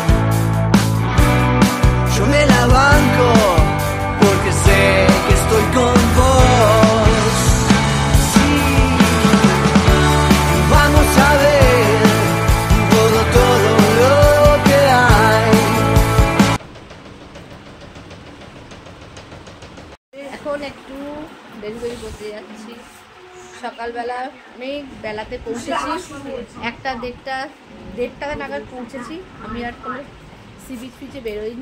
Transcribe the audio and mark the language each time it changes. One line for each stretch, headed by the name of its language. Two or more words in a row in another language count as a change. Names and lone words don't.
Spanish: Yo me la banco porque sé que estoy con vos. Sí, vamos a ver todo lo que hay.
Bangla: এখন একটু ডেলিভারি করতে যাচ্ছি। সকালবেলা অনেক বেলাতে পৌঁছেছি, 1:30 নাগাদ পৌঁছেছি। আমি আর কোনো
English: sea beach
Bangla: ফিচে বেরোইনি।